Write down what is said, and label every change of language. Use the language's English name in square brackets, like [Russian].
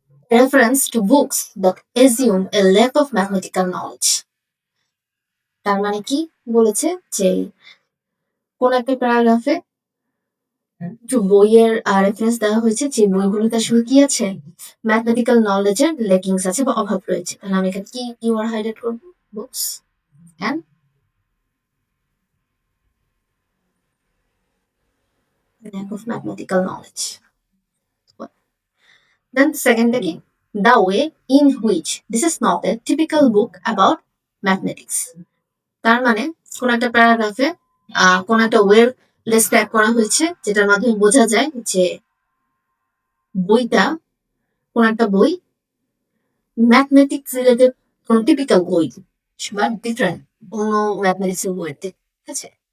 [English] Reference to books that assume a lack of mathematical knowledge. [Bangla] তার মানে কি বলেছে যে কোন একটা প্যারাগ্রাফে একটু বইয়ের রেফারেন্স দেওয়া হয়েছে যে বইগুলোতে আসলে কি আছে, ম্যাথমেটিক্যাল নলেজের লেকিংস আছে বা অভাব রয়েছে। তাহলে আমি এখানে কি কিওয়ার্ড হাইলাইট করব? [English] Books and lack of mathematical knowledge. Then second কি? The way in which this is not a typical book about mathematics. [Bangla] তার মানে কোন একটা প্যারাগ্রাফে কোন একটা ওয়ের ডেসক্রাইব করা হয়েছে যেটার মাধ্যমে বোঝা যায় যে বইটা কোন একটা বই ম্যাথমেটিক্স রিলেটেড কোন টিপিক্যাল বই বা ডিফারেন্ট অন্য ম্যাথমেটিক্স এর বইতে। ঠিক আছে?